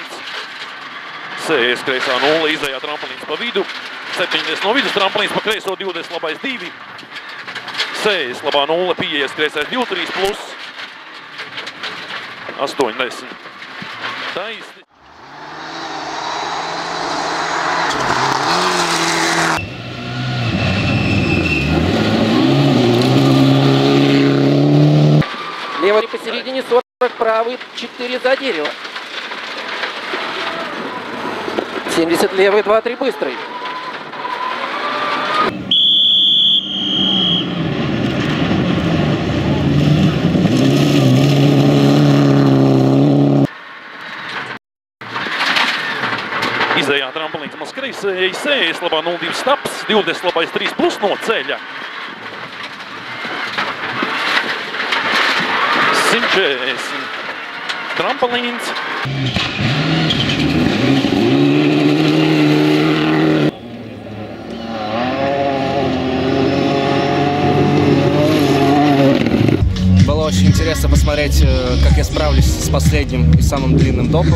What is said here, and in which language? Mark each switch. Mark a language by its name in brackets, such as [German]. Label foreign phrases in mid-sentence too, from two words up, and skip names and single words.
[Latvian] 60 kreisā 0, izējā tramplīns pa vidu. 70 no vidus tramplīns pa kreiso 20 labais 2. 60 labā 0, 50 kreisais 2-3 plus. 80. Taisni. [Russian] Левый посередине 40, правый 4 за дерево. 70 левый, 2-3 быстрый. [Latvian] Izējā tramplīns maz kreisēji 60 labā 0-2 staps, 20 labais 3 plus no ceļa. 140 tramplīns. [Russian] Было очень интересно посмотреть, как я справлюсь с последним и самым длинным допом.